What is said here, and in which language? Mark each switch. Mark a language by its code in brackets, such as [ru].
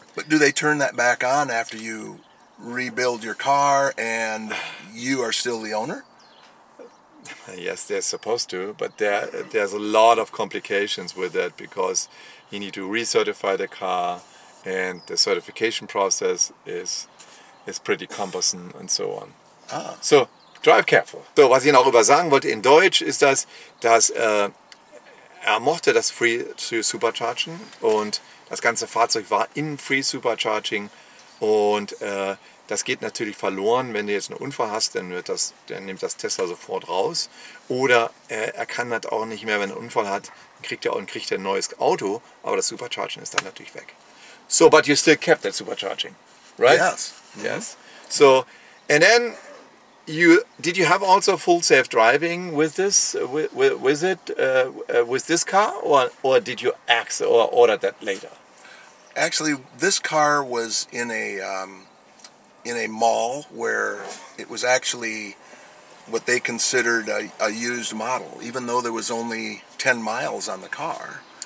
[en] but do they turn that back on after you rebuild your car and you are still the owner? Yes, they're supposed to, but there's a lot of complications with that because you need to recertify the car, and the certification process is pretty cumbersome and so on. Ah. So drive careful. [de] So, was ich noch über sagen wollte in Deutsch ist dass er mochte das Free Supercharging und das ganze Fahrzeug war in Free Supercharging und das geht natürlich verloren, wenn du jetzt einen Unfall hast, dann nimmt das Tesla sofort raus. Oder er kann das auch nicht mehr, wenn er einen Unfall hat, kriegt er ein neues Auto, aber das Supercharging ist dann natürlich weg. [en] So, but you still kept that supercharging, right? Yes. Yes. So, and then did you have also full safe driving with this with this car, or did you order that later? Actually, this car was in a mall where it was actually what they considered a used model, even though there was only 10 miles on the car.